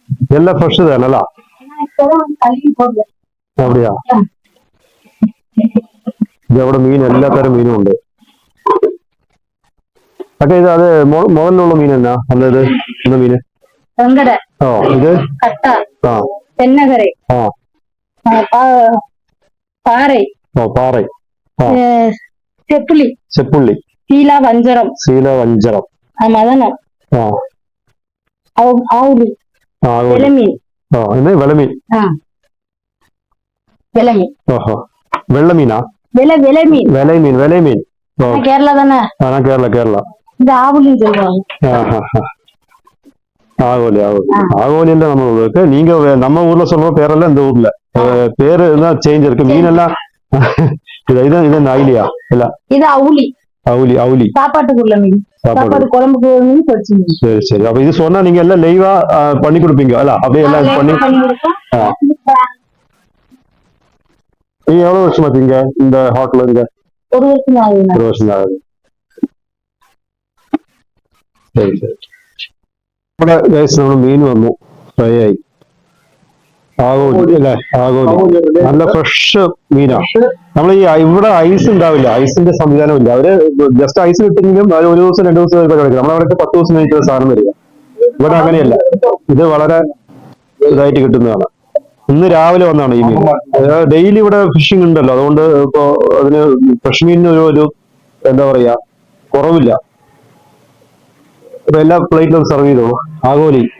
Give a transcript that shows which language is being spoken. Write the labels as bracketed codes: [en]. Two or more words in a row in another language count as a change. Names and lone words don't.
[ta] எல்லாம் ஃப்ரெஷ் தானே அப்படியா [ml] ഇതവിടെ മീൻ എല്ലാ തരം മീനും ഉണ്ട് അക്കെ ഇത് അത് മുകളിലുള്ള മീൻ എന്നാ അല്ലത് എന്താ മീന് ഓ ഇത് ആ [ta] தென்னகரை ആ பாறை [ml] ഓ പാറ ആ [ta] செப்புளி [ml] ചെപ്പുള്ളി [ta] சீலா வஞ்சரம் [ml] ശീലവഞ്ചരം [ta] மதனம் ആ ஆவுளி [ml] ആ ആകോലി. [ta] வெளமீன் [ml] ആ ഇത് വെള്ളമീൻ [ta] வெளமீன் [ml] ഓഹോ വെള്ളമീനാ [ta] விளமீன் [ml] വിലമീൻ ഓ [ta] கேரளா தானே [ml] ആ കേരള [ta] இது ஆவுளின்னு சொல்லுவாங்க ஆகோலி ஆகோலியில நம்ம ஊருக்கு நீங்க நம்ம ஊர்ல சொல்ற பேரெல்லாம் இந்த ஊர்ல பேரு தான் சேஞ்ச் இருக்கு மீன் எல்லாம் இது ஐலியா இல்ல இது அவுளி அவுலி சாப்பாட்டுக்குள்ள மீன் சாப்பாடு குழம்புக்கு மீன் பொரிச்சு மீன் சரி அப்ப இது சொன்னா நீங்க எல்லாம் லைவா பண்ணி கொடுப்பீங்க அல்ல அப்படியே எல்லாம் பண்ணி நீங்க எவ்வளவு வருஷமா இருக்கீங்க இந்த ஹோட்டல்ல இருங்க ஒரு வருஷம் ஆகுது ஒரு வருஷம் ஆகுது [ml] ശരി നമ്മുടെ ഗൈസ് നമ്മൾ മീൻ വന്നു ഫ്രൈ ആയി ആകോലി അല്ലേ ആകോലി നല്ല ഫ്രഷ് മീനാണ് നമ്മൾ ഈ ഇവിടെ ഐസ് ഉണ്ടാവില്ല ഐസിന്റെ സംവിധാനം ഇല്ല അവര് ജസ്റ്റ് ഐസ് കിട്ടുമെങ്കിലും അത് ഒരു ദിവസം 2 ദിവസം കഴിക്കും നമ്മളവിടെ 10 ദിവസം കഴിക്കുന്ന സാധനം വരിക ഇവിടെ അങ്ങനെയല്ല ഇത് വളരെ ഇതായിട്ട് കിട്ടുന്നതാണ് ഇന്ന് രാവിലെ വന്നാണ് ഈ മീൻ ഡെയിലി ഇവിടെ ഫിഷിംഗ് ഉണ്ടല്ലോ അതുകൊണ്ട് ഇപ്പോ അതിന് ഫ്രഷ് മീനിന് ഒരു എന്താ പറയാ കുറവില്ല എല്ലാ പ്ലേറ്റിലും സെർവ് ചെയ്തോളൂ ആകോലി